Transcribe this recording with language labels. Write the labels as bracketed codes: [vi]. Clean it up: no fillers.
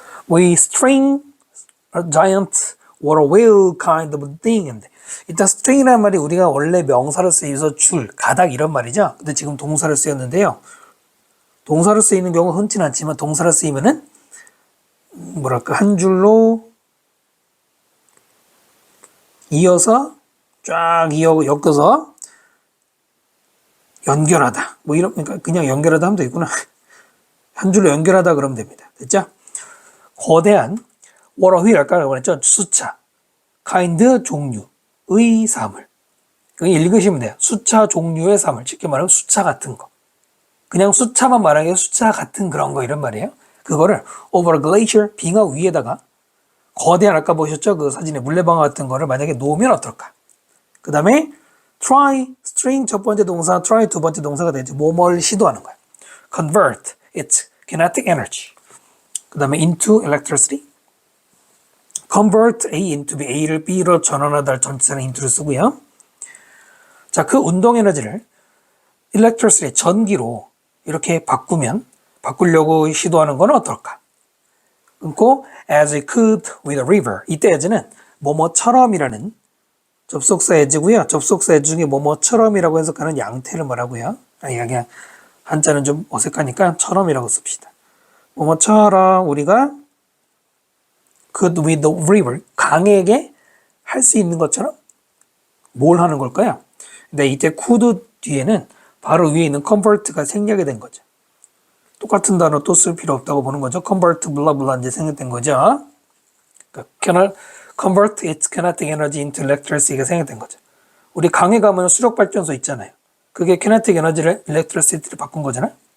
[en] We string a giant water wheel kind of thing. [ko] 일단 string이라는 말이 우리가 원래 명사로 쓰여서 줄, 가닥 이런 말이죠. 근데 지금 동사로 쓰였는데요. 동사로 쓰이는 경우 흔치는 않지만 동사로 쓰이면은 뭐랄까 한 줄로 이어서 쫙 엮어서 연결하다. 뭐 이런 그러니까 그냥 연결하다 하면 되겠구나. 한 줄로 연결하다 그러면 됩니다. 됐죠? 거대한 water wheel 할까라고 했죠. 수차, kind 종류의 사물. 읽으시면 돼요. 수차 종류의 사물. 쉽게 말하면 수차 같은 거. 그냥 수차만 말하는 게 수차 같은 그런 거 이런 말이에요. 그거를 [en] over a glacier [ko] 빙하 위에다가 거대한 아까 보셨죠? 그 사진에 물레방아 같은 거를 만약에 놓으면 어떨까? 그 다음에 try, string 첫 번째 동사, try 두 번째 동사가 되죠. 뭐뭘 시도하는 거야. [en] convert its kinetic energy. [ko] 그 다음에 [en] into electricity. convert A into B, [ko] A를 B로 전환하다 전치사는 into를 쓰고요. 자, 그 운동 에너지를 electricity, 전기로 이렇게 바꾸려고 시도하는 건 어떨까? 끊고 [en] as it could with a river. [ko] 이때 as는 뭐뭐처럼이라는 접속사 as고요. 접속사 as 중에 뭐뭐처럼이라고 해석하는 양태를 말하고요. 그냥 한자는 좀 어색하니까 처럼이라고 씁시다. 뭐뭐처럼 우리가 [en] could with the river, [ko] 강에게 할 수 있는 것처럼 뭘 하는 걸까요? 근데 이때 could 뒤에는 바로 위에 있는 convert가 생략이 된 거죠. 똑같은 단어 또 쓸 필요 없다고 보는 거죠. convert 블라블라 이제 생략된 거죠. 그러니까 [en] convert its kinetic energy into electricity [ko] 가 생략된 거죠. 우리 강에 가면 수력 발전소 있잖아요. 그게 kinetic energy를 electricity로 바꾼 거잖아요.